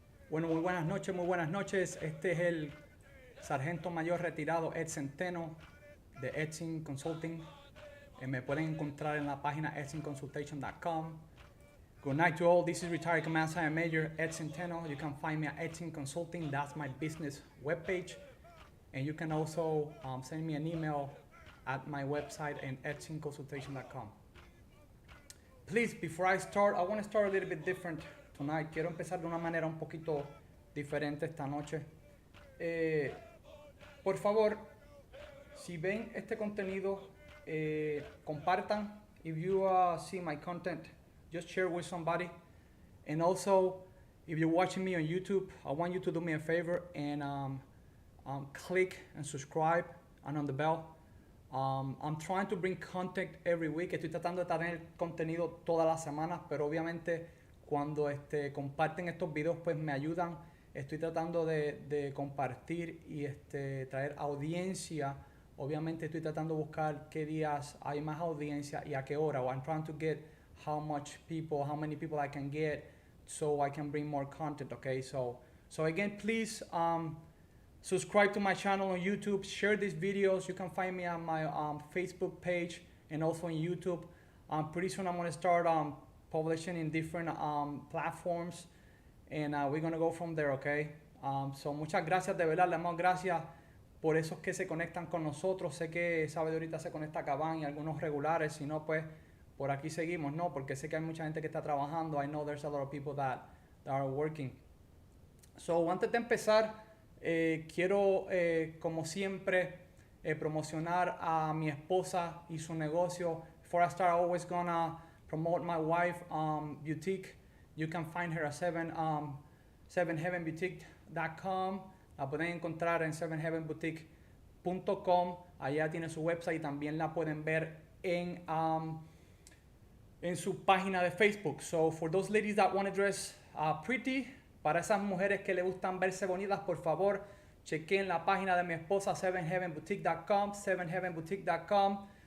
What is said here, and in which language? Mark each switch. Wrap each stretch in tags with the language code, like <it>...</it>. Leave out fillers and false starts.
<es>Bueno, muy buenas noches, muy buenas noches. Este es el sargento mayor retirado Ed Centeno de Edson Consulting. Me pueden encontrar en la página edsonconsultation.com.</es> <en>Good night to all. This is retired Command Sergeant Major Ed Centeno. You can find me at Edson Consulting. That's my business webpage. And you can also send me an email at my website in edsonconsultation.com. Please, before I start, I want to start a little bit different tonight.</en> <es>Quiero empezar de una manera un poquito diferente esta noche. Por favor, si ven este contenido, compartan.</es> <en>If you see my content, just share with somebody. And also, if you're watching me on YouTube, I want you to do me a favor and click and subscribe and on the bell. I'm trying to bring content every week.</en> <es>Estoy tratando de tener contenido todas las semanas, pero obviamente cuando comparten estos videos, pues me ayudan. Estoy tratando de compartir y traer audiencia. Obviamente estoy tratando de buscar qué días hay más audiencia y a qué hora.</es> <en>I'm trying to get how many people I can get so I can bring more content, okay? So again, please subscribe to my channel on YouTube, share these videos. You can find me on my Facebook page and also on YouTube. Pretty soon I'm going to start publishing in different platforms and we're going to go from there, okay?</en> <es>So muchas gracias, de verdad, le damos gracias por esos que se conectan con nosotros. Sé que sabe de ahorita se conecta Cabán y algunos regulares, si no, pues por aquí seguimos, ¿no? Porque sé que hay mucha gente que está trabajando.</es> <en>I know there's a lot of people that are working.</en> <es>So antes de empezar, quiero, como siempre, promocionar a mi esposa y su negocio.</es> <en>Before I start, I'm always gonna promote my wife boutique. You can find her at 7heavenboutique.com.</en> <es>La pueden encontrar en 7heavenboutique.com. Allá tiene su website y también la pueden ver en su página de Facebook.</es> <en>So for those ladies that want to dress pretty,</en> <es>para esas mujeres que le gustan verse bonitas, por favor, chequen la página de mi esposa, 7heavenboutique.com, 7heavenboutique.com.</es>